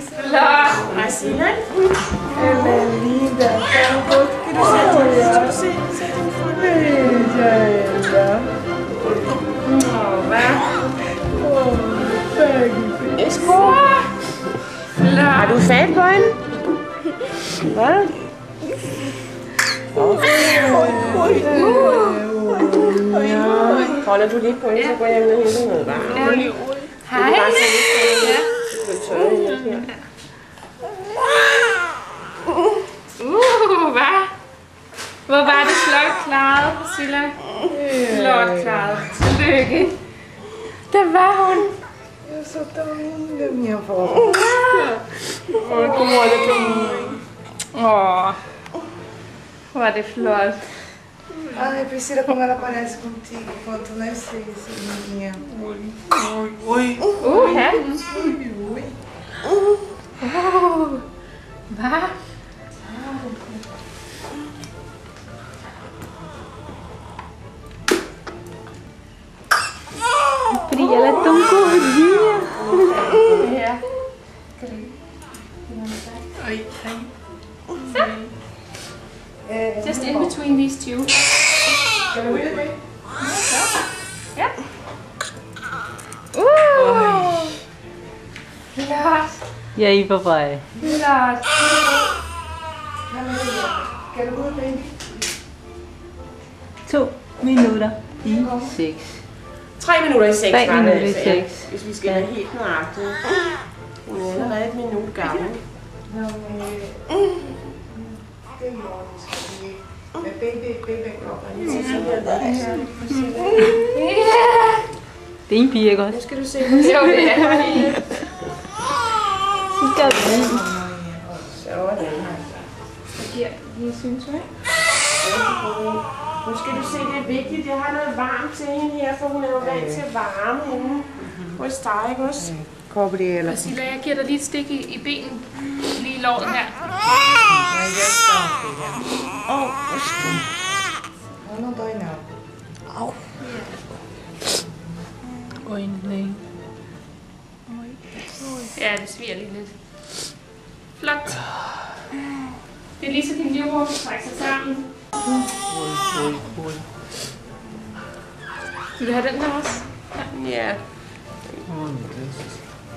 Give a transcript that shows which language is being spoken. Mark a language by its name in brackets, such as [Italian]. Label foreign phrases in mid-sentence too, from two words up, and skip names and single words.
[Danish] Flot. Priscilla. [Portuguese] Ela é linda. [Danish] Kan du se den for mig? [Portuguese] Veja ela. [Danish] Hvad? [Portuguese] Pegue. [Danish] Har du fat på hende? Hvad? Holder du lige på hende, så går jeg ned og henter noget varmt. Hej. Hvad? Hvor var det flot klaret, Priscilla? Flot klaret. Tillykke. Der var hun. [Portuguese] Eu sou tão linda, minha avó. Olha que mãe. [Danish] Åh. Hvor er det flot. [Portuguese] Ai, Priscila, como ela parece contigo quando tu nasceu, minha. [Danish] Ja. Hvad? [Portuguese] Fordi ela é tão gordinha. [Danish] Ja. [English] Just in between these two. [Danish] Ja. Flot. [Portuguese] E aí, papai? [Danish] Flot. [Portuguese] Quero ver bem. [Danish] 2 minutter i 6. 3 minutter i 6 3 var det minutter i altså, ja. 6. Hvis vi skal være helt nøjagtige. Hun er allerede et minut gammel. [Portuguese] Não, tem olhos aqui. É bem [Danish] Det er en pige, ikke Nu også? skal du se, hvor sjovt det er. Sådan. Lige synes du, ikke? Nu skal du se, det er vigtigt. Jeg har noget varmt til hende her, for hun er jo vant til varme hende hos dig, ikke også? [Portuguese] Cobre ela. [Danish] Priscilla, jeg giver dig lige et stik i benen. Lige i låret her. [Portuguese] Ela não dói, não. [Danish] Øjnene. Ja, det sviger lige lidt. Flot. Det er lige så din livmor kan trække sig sammen. Vil du have den her også? Ja. [Portuguese] Ai, meu Deus.